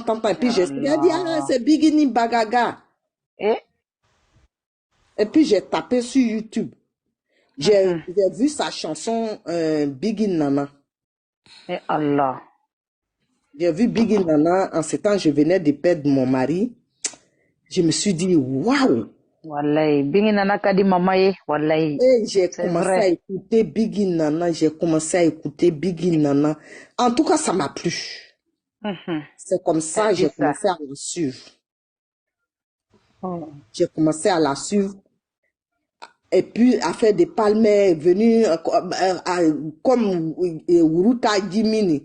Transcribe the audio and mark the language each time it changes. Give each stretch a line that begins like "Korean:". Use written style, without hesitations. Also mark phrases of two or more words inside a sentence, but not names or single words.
French: Et puis j'ai dit, ah, c'est Bigini Bagaga. Et puis j'ai tapé sur YouTube. J'ai vu sa chanson Biggie Nana. Et Allah. J'ai vu Biggie Nana. En ce temps, je venais de perdre mon mari. Je me suis dit, waouh!
Fula: Wallahi, Biggie Nana kadi mamaye, wallahi.
French: Et j'ai commencé à écouter Biggie Nana. En tout cas, ça m'a plu. C'est comme ça que j'ai commencé à la suivre. J'ai commencé à la suivre. Et puis, à faire des palmets venus comme Uruta Jimini.